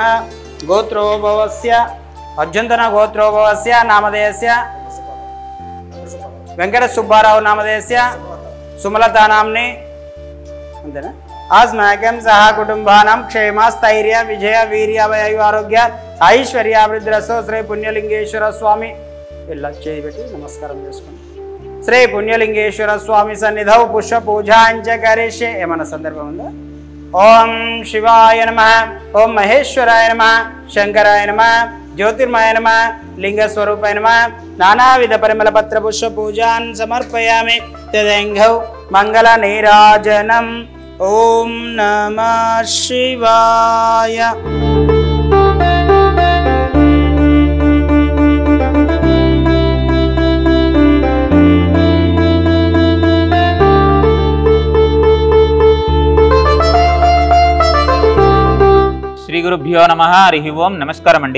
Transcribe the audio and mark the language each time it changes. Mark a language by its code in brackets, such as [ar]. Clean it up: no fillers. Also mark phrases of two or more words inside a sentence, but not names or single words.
[sa] गोत्रोद्भवस्य अज्जन्तन गोत्रोद्भवस्य नामधेयस्य वेंकट सुब्बाराव नामधेयस्य सुमलता नाम्नि अंतेना अस्माकं सह कुटुंबानां क्षेम स्थैर्य विजय वीर्य वयु आरोग्य ऐश्वर्याभिवृद्धिरस्तु। [te] श्री पुण्यलिंगेश्वर स्वामी ఇల్లా చేయబెట్టి నమస్కారం చేసుకోండి। [sa] श्री पुण्यलिंगेश्वर स्वामी सन्निधौ पुष्प पूजाञ्च करिष्ये। [te] ఏమన్నా సందర్భం ఉందా? [sa] ओम शिवाय नमः, ओम महेश्वराय नमः, शंकराय नमः, ज्योतिर्मय नमः, लिंग स्वरूपाय नमः। नानाविध परिमल पत्र पुष्प पूजान् समर्पयामि। तदेंघौ मंगल नीराजनम्। ओम नमः शिवाय। [te] శ్రీ గురుభ్యో నమః. హరి ఓం. నమస్కారం అండి.